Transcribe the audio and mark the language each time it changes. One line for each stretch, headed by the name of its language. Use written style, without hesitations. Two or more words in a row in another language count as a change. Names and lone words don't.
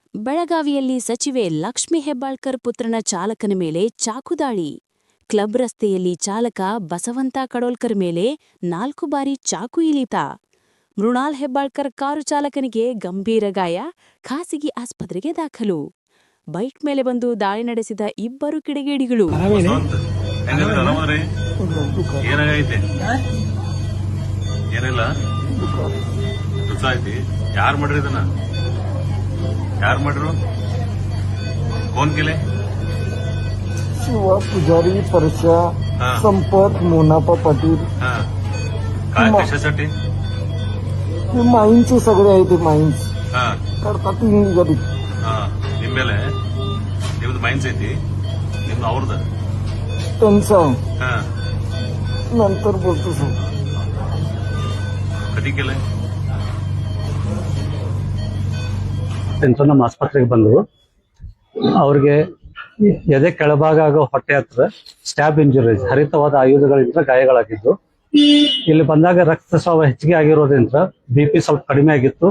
Kannada: ಬೆಳಗಾವಿಯಲ್ಲಿ ಸಚಿವೆ ಲಕ್ಷ್ಮೀ ಹೆಬ್ಬಾಳ್ಕರ್ ಪುತ್ರನ ಚಾಲಕನ ಮೇಲೆ ಚಾಕುದಾಳಿ. ಕ್ಲಬ್ ರಸ್ತೆಯಲ್ಲಿ ಚಾಲಕ ಬಸವಂತ ಕಡೋಲ್ಕರ್ ಮೇಲೆ 4 ಬಾರಿ ಚಾಕು ಇಳಿತ. ಮೃಣಾಲ್ ಹೆಬ್ಬಾಳ್ಕರ್ ಕಾರು ಚಾಲಕನಿಗೆ ಗಂಭೀರ ಗಾಯ, ಖಾಸಗಿ ಆಸ್ಪತ್ರೆಗೆ ದಾಖಲು. ಬೈಕ್ ಮೇಲೆ ಬಂದು ದಾಳಿ ನಡೆಸಿದ 2 ಕಿಡಿಗೇಡಿಗಳು.
Marathi: यार मर्डर कौन केले? शिवा पुजारी, परशा, संपत, मोनापा पाटील. काय कशासाठी? माईन्सचे सगळे आहे ते माईन्स करतात निगडीत.
Kannada: ನಿಮ್ಮ ಮೇಲೆ ನಿಮ್ದು ಮೈನ್ಸ್ ಐತಿ, ನಿಮ್ದು ಅವ್ರದ
Marathi: त्यांचा नंतर बोलतो सर. कधी केलंय?
Kannada: ನಮ್ಮ ಆಸ್ಪತ್ರೆಗೆ ಬಂದರು. ಅವ್ರಿಗೆ ಎದೆ ಕೆಳಭಾಗ ಹಾಗೂ ಹೊಟ್ಟೆ ಹತ್ರ
English: stab injuries,
Kannada: ಹರಿತವಾದ ಆಯುಧಗಳಿಂದ ಗಾಯಗಳಾಗಿದ್ದು. ಇಲ್ಲಿ ಬಂದಾಗ ರಕ್ತಸ್ರಾವ ಹೆಚ್ಚಿಗೆ ಆಗಿರೋದ್ರಿಂದ BP ಸ್ವಲ್ಪ ಕಡಿಮೆ ಆಗಿತ್ತು.